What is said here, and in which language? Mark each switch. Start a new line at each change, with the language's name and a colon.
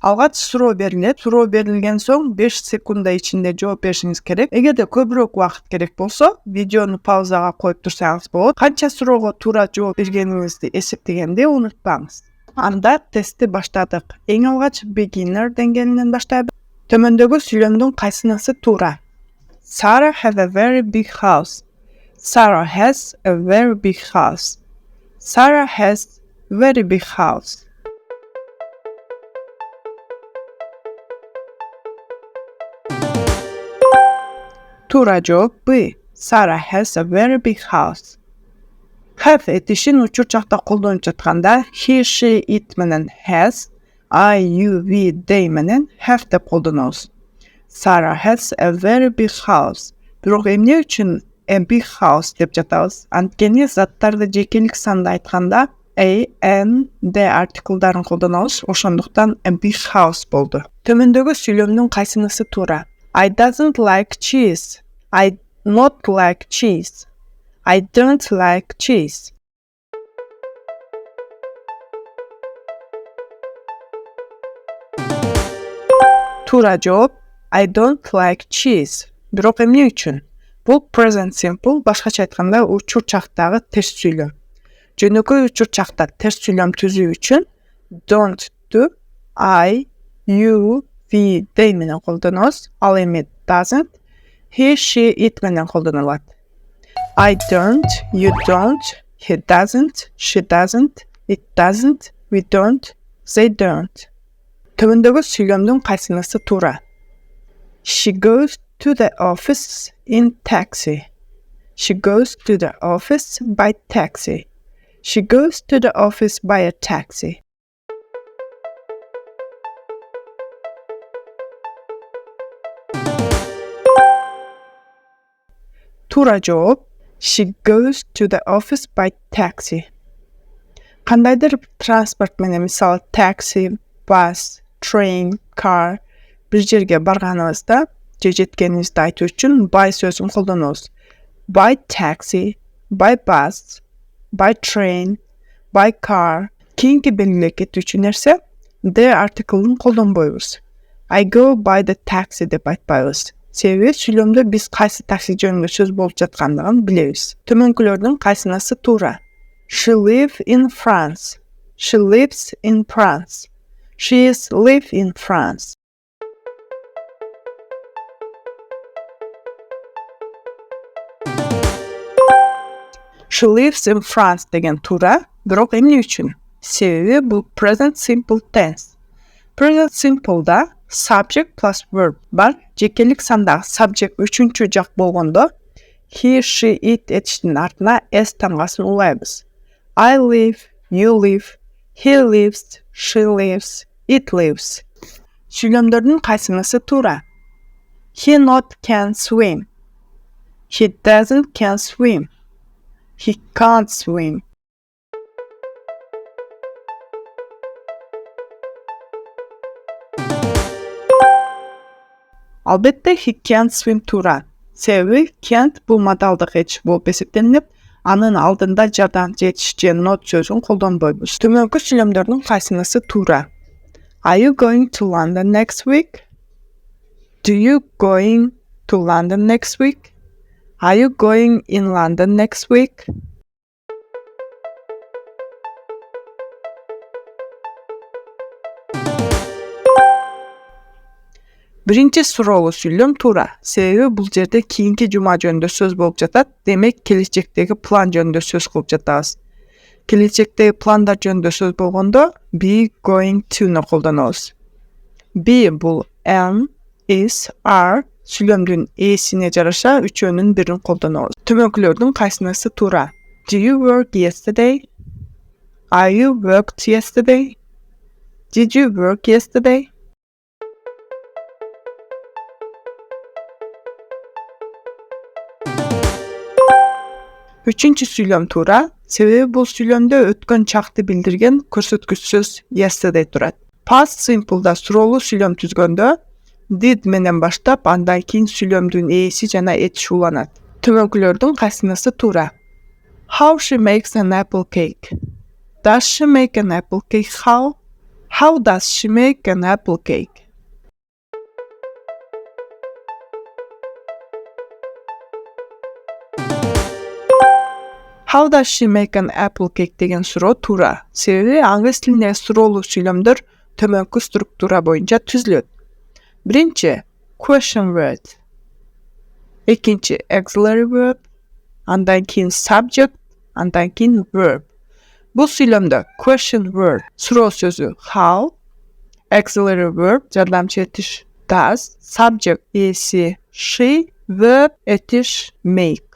Kyrgyz: Алгач суроо берилет. Суроо берилген соң 5 секунда ичинде жооп беришиңиз керек. Эгерде көбүрөөк убакыт керек болсо, видеону паузага коюп турсаңыз болот. Канча суроого туура жооп бергениңизди эсептегенде унутпаңыз. Анда тестти баштадык. Эң алгач beginner деңгээлинен баштайбыз. Төмөндөгү сүйлөмдүн кайсынысы туура?
English: Sarah has a very big house. Sarah has a very big house. Sarah has very big house.
Kyrgyz: Туура жооп Б.
English: Sarah has a very big house.
Kyrgyz: Have этишин учурчакта колдонуп жатканда he, she, it менен has, I, you, we, they менен have деп колдонобуз.
English: Sarah has a very big house.
Kyrgyz: Бирок эмне үчүн
English: a big house
Kyrgyz: деп жатабыз? Анткени заттарды жекелик санда айтканда a, n, d артиклдарын колдонобуз. Ошондуктан a big house болду. Төмөндөгү сүйлөмдүн кайсынысы туура?
English: I doesn't like cheese. I not like cheese. I don't like cheese.
Kyrgyz: Туура жооп
English: I don't like cheese.
Kyrgyz: Бирок эмне үчүн? Бул present simple, башкача айтканда учурчактагы терс сүйлөм. Жөнөкөй учурчакта терс сүйлөм түзүү үчүн don't-ду I, you, we, they менен колдонобуз. Ал эми doesn't, he, she, it менен колдонулат.
English: I don't, you don't, he doesn't, she doesn't, it doesn't, we don't, they don't.
Kyrgyz: Төмөндөгү сүйлөмдүн кайсынысы туура?
English: She goes to the office in taxi. She goes to the office by taxi. She goes to the office by a taxi.
Kyrgyz: Туура жооп
English: she goes to the office by taxi.
Kyrgyz: Кандайдыр транспорт менен, мисалы taxi, bus, train, car бир жерге барганыбызда же жеткенибизди айтуу үчүн by сөзүн колдонобуз.
English: By taxi, by bus, by train, by car.
Kyrgyz: Кийинки белгилеп кетүүчү нерсе the артиклын колдонбойбуз.
English: I go by the taxi
Kyrgyz: деп айтпайбыз. Себеби сүйлөмдө биз кайсы такси жөнүндө сөз болуп жаткандыгын билебиз. Төмөнкүлөрдүн кайсынысы туура?
English: She lives in France. She lives in France. She is live in France. She lives in France
Kyrgyz: деген туура, бирок эмне үчүн? Себеби бул
English: present simple tense.
Kyrgyz: Present simple'да
English: subject plus verb
Kyrgyz: бар. Жекелик сандагы subject үчүнчү жак болгондо he, she, it этиштин артына s тамгасын улайбыз.
English: I live, you live, he lives, she lives, it lives.
Kyrgyz: Сүйлөмдөрдүн кайсынысы туура?
English: He not can swim. He doesn't can swim. He can't swim.
Kyrgyz: Албетте
English: he can't swim
Kyrgyz: туура. Себеби can't бул модалдык этиш болуп эсептелип, анын алдында жардамчы этиш же not сөзүн колдонбойбуз. Төмөнкү сүйлөмдөрдүн кайсынысы туура?
English: Are you going to London next week? Do you going to London next week? Are you going in London next week?
Kyrgyz: Биринчи суроолуу сүйлөм туура. Себеби бул жерде кийинки жума жөнүндө сөз болуп жатат. Демек, келечектеги план жөнүндө сөз кылып жатабыз. Келечектеги пландар жөнүндө сөз болгондо
English: be going to-
Kyrgyz: ну колдонобуз. Be бул am, is, are сүйлөмдүн эсине жараша үчөөнүн бирин колдонобуз. Төмөнкүлөрдүн кайсынысы туура?
English: Do you work yesterday? Are you worked yesterday? Did you work yesterday?
Kyrgyz: Үчүнчү сүйлөм туура, себеби бул сүйлөмдө өткөн чакты билдирген көрсөткүч сөз yesterday турат. Past simple'да суроолуу сүйлөм түзгөндө did менен баштап, андан кийин сүйлөмдүн ээси жана этиш уланат. Төмөнкүлөрдүн кайсынысы туура?
English: How she makes an apple cake. Does she make an apple cake? How? How does she make an apple cake? How does she make an apple cake
Kyrgyz: деген суроо туура. Себеби англис тилинде суроолуу сүйлөмдөр төмөнкү структура боюнча түзүлөт. Биринчи
English: question word.
Kyrgyz: Экинчи
English: auxiliary verb.
Kyrgyz: Андан кийин subject. Андан кийин verb. Бул сүйлөмдө
English: question word
Kyrgyz: суроо сөзү how,
English: auxiliary verb
Kyrgyz: жардамчы этиш does, subject ээси she, verb этиш make.